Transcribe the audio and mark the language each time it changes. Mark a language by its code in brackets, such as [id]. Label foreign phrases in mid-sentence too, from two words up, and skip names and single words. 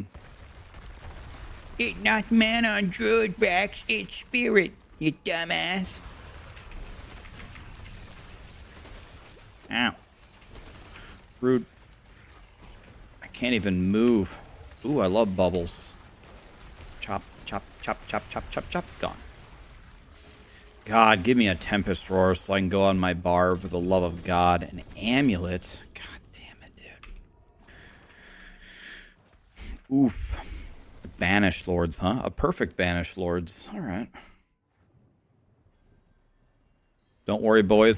[en] It's not mana on Druid backs, it's spirit, you dumbass. Ow. Rude. I can't even move. Ooh, I love bubbles. Chop, chop, chop, chop, chop, chop, chop. Gone. God, give me a Tempest Roar so I can go on my Barb for the love of God. An amulet. God damn it, dude. Oof. Banished Lords, huh? A perfect Banished Lords. Alright. Don't worry, boys.